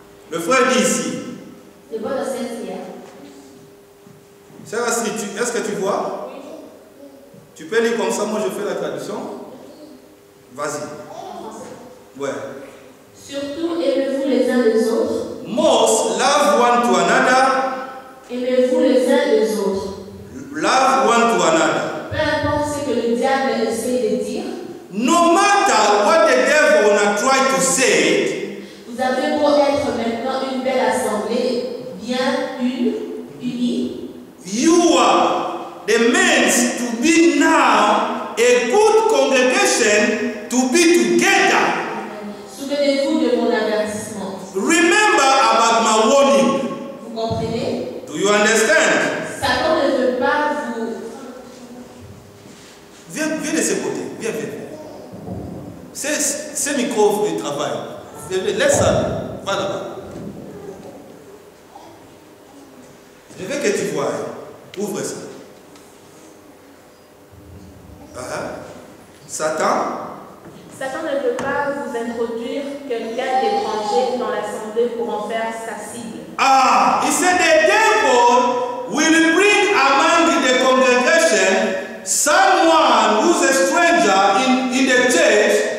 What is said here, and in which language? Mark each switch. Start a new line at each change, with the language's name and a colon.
French: Le frère dit ici.
English: The brother says here.
French: Sœur Astrid, est-ce que tu vois? Tu peux lire comme ça, moi je fais la traduction. Vas-y. Ouais. Surtout, aimez-vous les uns les autres.
English: Most love one to another.
French: Aimez-vous les uns les autres.
English: Love one to another.
French: Peu importe ce que le diable essaie de dire.
English: No matter what the devil wanna try to say.
French: Vous avez beau être maintenant une belle assemblée, bien unie.
English: You are the means to be now a good congregation to be together.
French: Souvenez-vous de mon avertissement.
English: Remember about my warning.
French: Vous comprenez?
English: Do you understand?
French: Satan ne veut pas vous... Viens de ce côté. Viens. C'est micro de travail. Laisse ça. Va là-bas. Je veux que tu vois. Ouvre ça. Satan ne veut pas vous introduire quelqu'un d'étranger dans l'assemblée pour en faire sa cible.
English: He said the devil will bring among the congregation someone who's a stranger in the church.